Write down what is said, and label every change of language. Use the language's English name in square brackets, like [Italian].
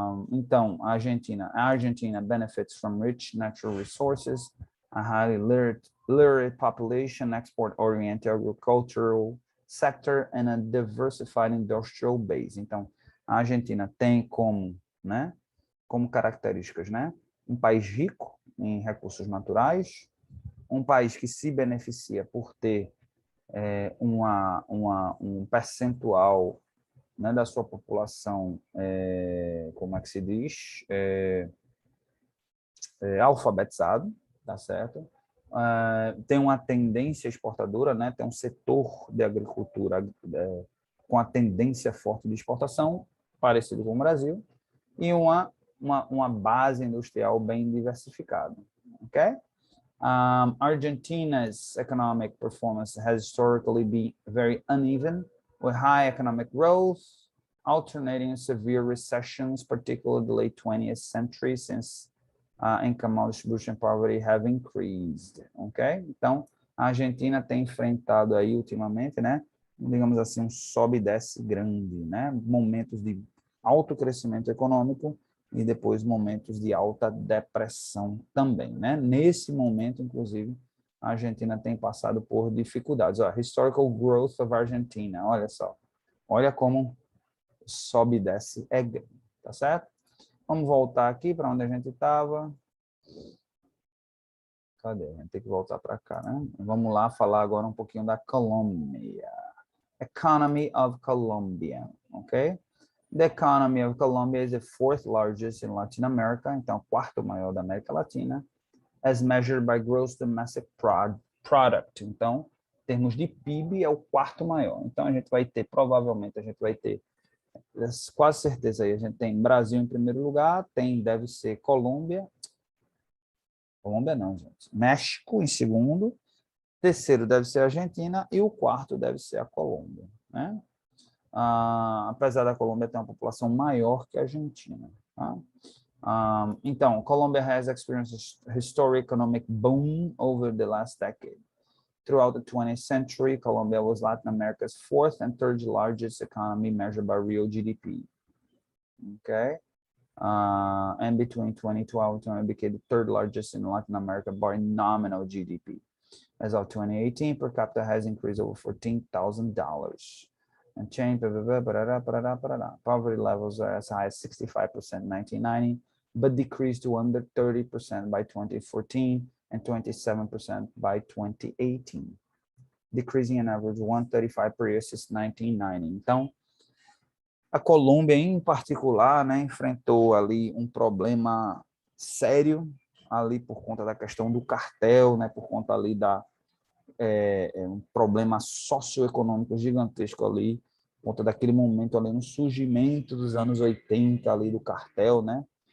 [English] Então, a Argentina benefits from rich natural resources, a highly literate population, export-oriented agricultural sector, and a diversified industrial base. [Portuguese] Então, a Argentina tem como, né, como características, né, um país rico em recursos naturais, um país que se beneficia por ter um percentual, né, da sua população, como é que se diz, alfabetizado, tá certo? Tem uma tendência exportadora, né? Tem um setor de agricultura com a tendência forte de exportação, parecido com o Brasil, e uma base industrial bem diversificada, ok? [English] Argentina's economic performance has historically been very uneven, with high economic growth, alternating severe recessions, particularly the late 20th century, since income distribution and poverty have increased, ok? [Portuguese] Então, a Argentina tem enfrentado aí ultimamente, né, digamos assim, um sobe e desce grande, né, momentos de alto crescimento econômico e depois momentos de alta depressão também, né? Nesse momento, inclusive, a Argentina tem passado por dificuldades. [English] Historical growth of Argentina, [Portuguese] olha só. Olha como sobe e desce é grande, tá certo? Vamos voltar aqui para onde a gente estava. Cadê? A gente tem que voltar para cá, né? Vamos lá falar agora um pouquinho da Colômbia. [English] Economy of Colombia, ok? The economy of Colombia is the fourth largest in Latin America, [Portuguese] então quarto maior da América Latina, [English] as measured by gross domestic product. [Portuguese] Então, em termos de PIB, é o quarto maior. Então, a gente vai ter, provavelmente, a gente vai ter, quase certeza aí, a gente tem Brasil em primeiro lugar, deve ser Colômbia não, gente, México em segundo, terceiro deve ser a Argentina e o quarto deve ser a Colômbia, né? Apesar da Colômbia ter uma população maior que a Argentina. Tá? [English] Então, Colombia has experienced a historic economic boom over the last decade. Throughout the 20th century, Colombia was Latin America's fourth and third largest economy measured by real GDP. Okay? And between 2012 and 2020 became the third largest in Latin America by nominal GDP. As of 2018, per capita has increased over $14,000. And change, poverty levels are as high as 65% in 1990, but decreased to under 30% by 2014 and 27% by 2018, decreasing an average 135 per year since 1990. [Portuguese] Então, a Colômbia, em particular, né, enfrentou ali um problema sério ali por conta da questão do cartel, né, por conta ali um problema socioeconômico gigantesco ali, por conta daquele momento ali no surgimento dos anos 80 ali do cartel, né?